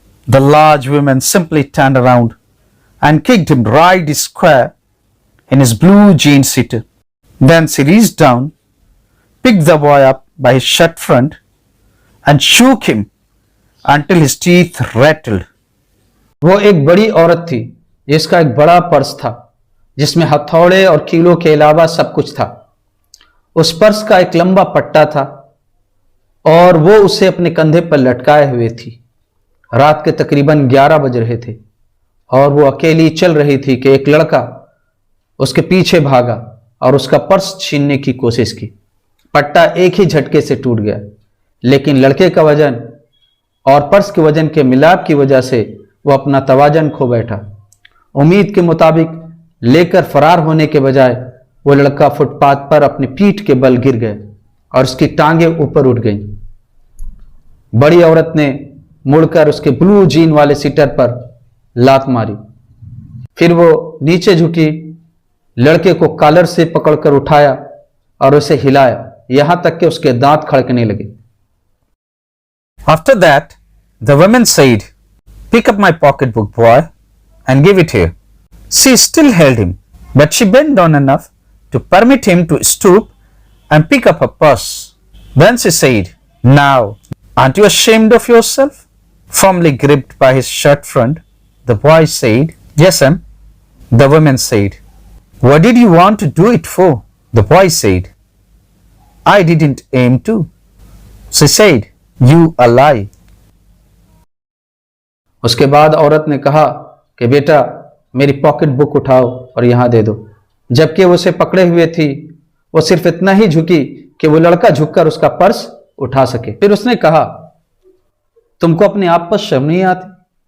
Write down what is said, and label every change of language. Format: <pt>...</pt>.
<en>The large woman simply turned around and kicked him right square in his blue jean seater. Then she reached down, picked the boy up by his shirt front and shook him until his teeth rattled.</en> <hi>वो एक बड़ी औरत थी जिसका एक बड़ा purse था जिसमें हथौड़े और कीलों के अलावा सब कुछ था। उस पर्स का एक लंबा पट्टा था और वो उसे अपने कंधे पर लटकाए हुए थी। रात के तकरीबन 11 बज रहे थे और वो अकेली चल रही थी कि एक लड़का उसके पीछे भागा और उसका पर्स छीनने की कोशिश की। पट्टा एक ही झटके से टूट गया, लेकिन लड़के का वजन और पर्स के वजन के मिलाप की वजह से वो अपना तवाजन खो बैठा। उम्मीद के मुताबिक लेकर फरार होने के बजाय वो लड़का फुटपाथ पर अपनी पीठ के बल गिर गया और उसकी टांगें ऊपर उठ गईं। बड़ी औरत ने मुड़कर उसके ब्लू जीन वाले सीटर पर लात मारी। फिर वो नीचे झुकी, लड़के को कॉलर से पकड़कर उठाया और उसे हिलाया यहां तक कि उसके दांत खड़कने लगे।</hi> <en>After that, the woman said, "Pick up my pocketbook, boy, and give it here." She still held him, but she bent down enough to permit him to stoop and pick up her purse. Then she said, "Now, aren't you ashamed of yourself?" Firmly gripped by his shirt front, the boy said, "Yes, ma'am." The woman said, "What did you want to do it for?" The boy said, "I didn't aim to." She said, "You a lie."</en> <hi>उसके बाद औरत ने कहा कि बेटा मेरी pocket book उठाओ और यहां दे दो। जबकि वो उसे पकड़े हुए थी, वो सिर्फ इतना ही झुकी कि वो लड़का झुककर उसका पर्स उठा सके। फिर उसने कहा, तुमको अपने आप पर शर्म नहीं आती?</hi>